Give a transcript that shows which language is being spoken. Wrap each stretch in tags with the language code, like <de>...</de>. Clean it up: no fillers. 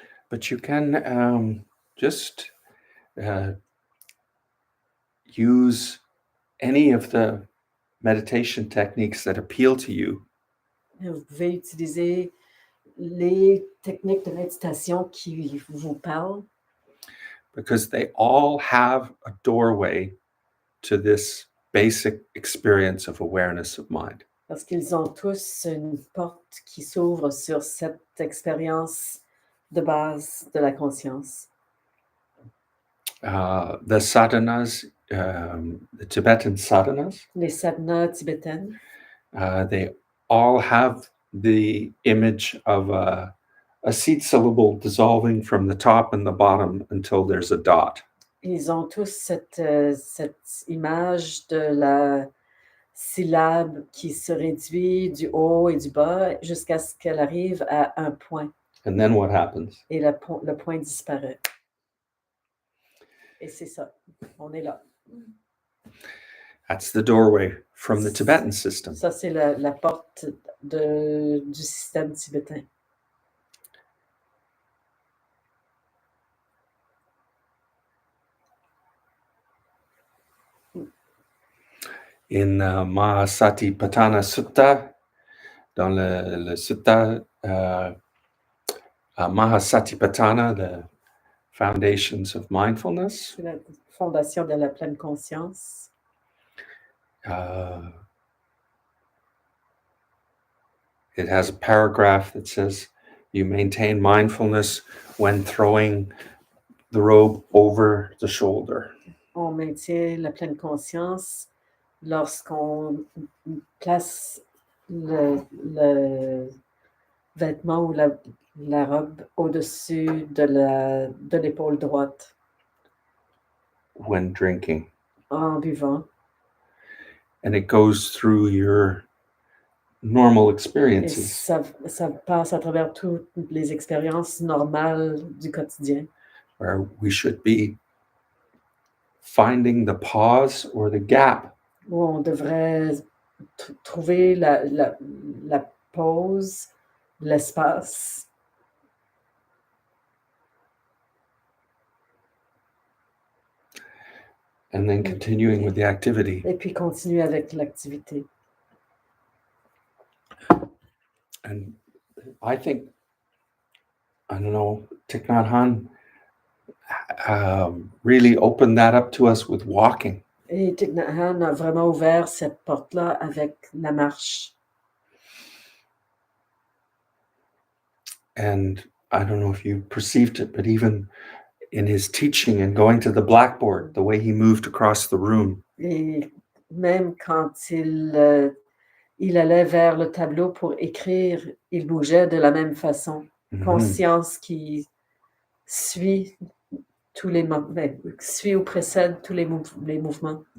<en>But you can just use any of the meditation techniques that appeal to you.</en> <fr>Vous pouvez utiliser les techniques de méditation qui vous parlent.</fr> <en>Because they all have a doorway to this basic experience of awareness of mind.</en> <fr>Parce qu'ils ont tous une porte qui s'ouvre sur cette expérience de base de la conscience.</fr> <en>The sadhanas, the Tibetan sadhanas,</en> <fr>Les sadhanas tibétaines,</fr> <en>they all have the image of a a seed syllable dissolving from the top and the bottom until there's a dot.</en> <fr>Ils ont tous cette image de la syllabe qui se réduit du haut et du bas jusqu'à ce qu'elle arrive à un point.</fr> <en>And then what happens?</en> <fr>Et le point disparaît. Et c'est ça, on est là.</fr> <en>That's the doorway from the Tibetan system.</en> <fr>Ça, c'est la porte du système tibétain.</fr> <en>In Mahasatipatthana Sutta,</en> <fr>dans le Sutta Mahasatipatthana,</fr> <en>the Foundations of Mindfulness,</en> <fr>C'est la fondation de la pleine conscience.</fr> <en>It has a paragraph that says, you maintain mindfulness when throwing the robe over the shoulder.</en> <fr>On maintient la pleine conscience lorsqu'on place le vêtement ou la robe au-dessus de l'épaule droite.</fr> <en>When drinking.</en> <fr>En buvant.</fr> <en>And it goes through your normal</en> <fr>Et</fr> <en>experiences.</en> <fr>ça passe à travers toutes les expériences normales du quotidien.</fr> <en>Where we should be finding the pause or the gap.</en> <fr>Où on devrait trouver la pause, l'espace.</fr> <en>And then continuing with the activity.</en> <fr>Et puis continuer avec l'activité.</fr> <en>And I think, I don't know, Thich Nhat Hanh really opened that up to us with walking.</en> <fr>Et Thich Nhat Hanh a vraiment ouvert cette porte-là avec la marche.</fr> <en>And I don't know if you perceived it, but even in his teaching and going to the blackboard, the way he moved across the room.</en> <fr>Et même quand il allait vers le tableau pour écrire, il bougeait de la même façon. Conscience qui suit tous les suit ou précède tous les mouvements.</fr>